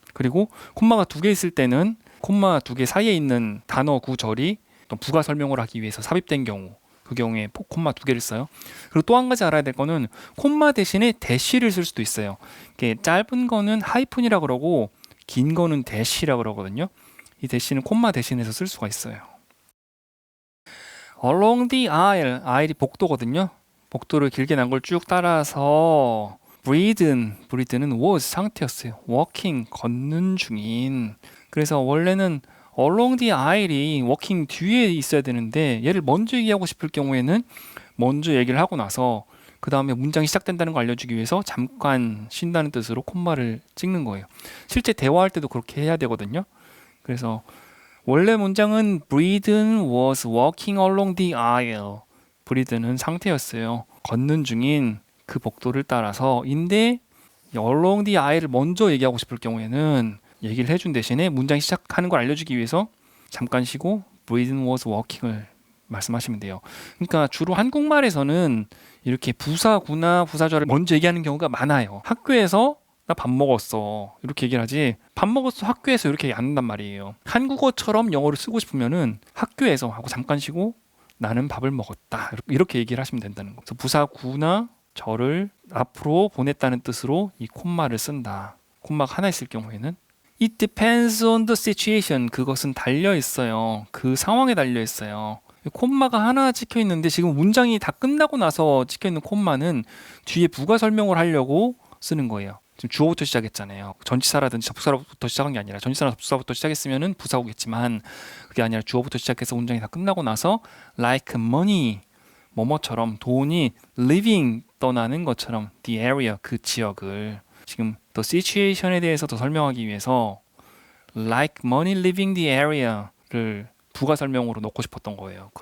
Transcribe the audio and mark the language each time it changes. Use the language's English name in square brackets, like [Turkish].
[Korean] 그리고 콤마가 두 개 있을 때는 콤마 두 개 사이에 있는 단어, 구, 절이 또 부가 설명을 하기 위해서 삽입된 경우, 그 경우에 콤마 두 개를 써요. 그리고 또 한 가지 알아야 될 거는 콤마 대신에 대시를 쓸 수도 있어요. 이게 짧은 거는 하이픈이라 그러고 긴 거는 대시라 그러거든요. 이 대시는 콤마 대신해서 쓸 수가 있어요. [English] Along the aisle, [Korean] aisle이 복도거든요. 복도를 길게 난 걸 쭉 따라서 breathe는 [English] was [Korean] 상태였어요. walking, 걷는 중인. 그래서 원래는 [English] along the aisle [Korean] 이 walking 뒤에 있어야 되는데 얘를 먼저 얘기하고 싶을 경우에는 먼저 얘기를 하고 나서 그 다음에 문장이 시작된다는 걸 알려주기 위해서 잠깐 쉰다는 뜻으로 콤마를 찍는 거예요. 실제 대화할 때도 그렇게 해야 되거든요. 그래서 원래 문장은 [English] Breeden was walking along the aisle. [Korean] Breeden은 상태였어요. 걷는 중인 그 복도를 따라서 인데 [English] along the aisle [Korean] 을 먼저 얘기하고 싶을 경우에는 얘기를 해준 대신에 문장이 시작하는 걸 알려주기 위해서 잠깐 쉬고 [English] Breeden was walking [Korean] 을 말씀하시면 돼요. 그러니까 주로 한국말에서는 이렇게 부사구나 부사절을 먼저 얘기하는 경우가 많아요. 학교에서 나 밥 먹었어 이렇게 얘기를 하지 밥 먹었어 학교에서 이렇게 얘기 안 한단 말이에요. 한국어처럼 영어를 쓰고 싶으면은 학교에서 하고 잠깐 쉬고 나는 밥을 먹었다 이렇게 얘기를 하시면 된다는 거. 그래서 부사구나 절을 앞으로 보냈다는 뜻으로 이 콤마를 쓴다. 콤마가 하나 있을 경우에는 [English] It depends on the situation. [Korean] 그것은 달려 있어요. 그 상황에 달려 있어요. 콤마가 하나 찍혀 있는데 지금 문장이 다 끝나고 나서 찍혀 있는 콤마는 뒤에 부가 설명을 하려고 쓰는 거예요. 지금 주어부터 시작했잖아요. 전치사라든지 접수사부터 시작한 게 아니라 전치사나 접수사부터 시작했으면은 부사오겠지만 그게 아니라 주어부터 시작해서 문장이 다 끝나고 나서 [English] like money [Korean] 뭐뭐처럼 돈이 living 떠나는 것처럼 [English] the area [Korean] 그 지역을 지금 [English] the situation [Korean] 에 대해서 더 설명하기 위해서 [English] like money leaving the area [Korean] 를 부가 설명으로 넣고 싶었던 거예요.